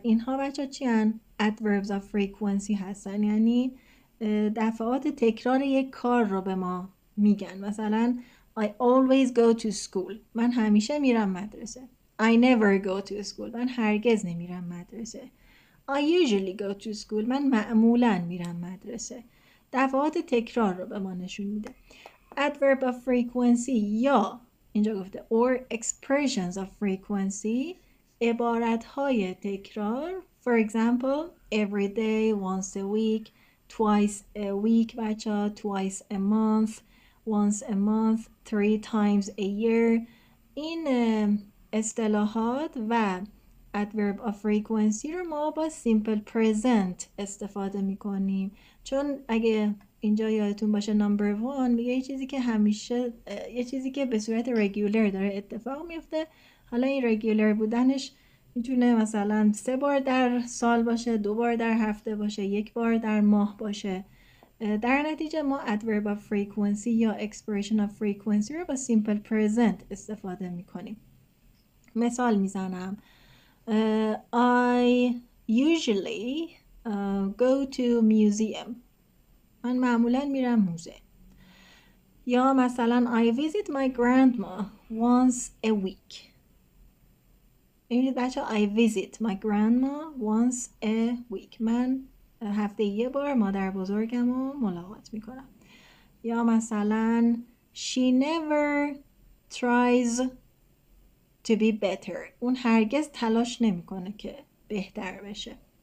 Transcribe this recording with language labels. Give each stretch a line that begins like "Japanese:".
Persian: اینها بچه چی هن؟
English: adverbs of frequency
Persian: هستن. یعنی دفعات تکرار یک کار رو به ما میگن.
English: مثلا I always go to school.
Persian: من همیشه میرم مدرسه.
English: I never go to school.
Persian: من هرگز نمیرم مدرسه.
English: I usually go to school.
Persian: من معمولاً میرم مدرسه. دفعات تکرار رو به ما نشون میده.
English: Adverb of frequency
Persian: یا اینجا گفته
English: or expressions of frequency
Persian: عبارتهای تکرار.
English: For example, every day, once a week, twice a week بچه twice a month, once a month, 3 times a year.
Persian: این اصطلاحات و adverb of frequency رو ما با simple present استفاده میکنیم. چون اگه اینجا یادتون باشه number 1 میگه یه چیزی که همیشه یه چیزی که به صورت regular داره اتفاق میفته. حالا این regular بودنش میتونه مثلا 3 بار در سال باشه، 2 بار در هفته باشه، 1 بار در ماه باشه. در نتیجه ما adverb of frequency یا expression of frequency رو با simple present استفاده میکنیم. مثال میزنم.
English: I usually go to museum.
Persian: من معمولا میرم موزه.
English: یا مثلا I visit my grandma once a week.
Persian: ببینید بچه
English: I visit my grandma once a week.
Persian: من هفته یه بار مادر بزرگم رو ملاقات میکنم.
English: یا مثلا she never tries to be better.
Persian: اون هرگز تلاش نمیکنه که بهتر بشه.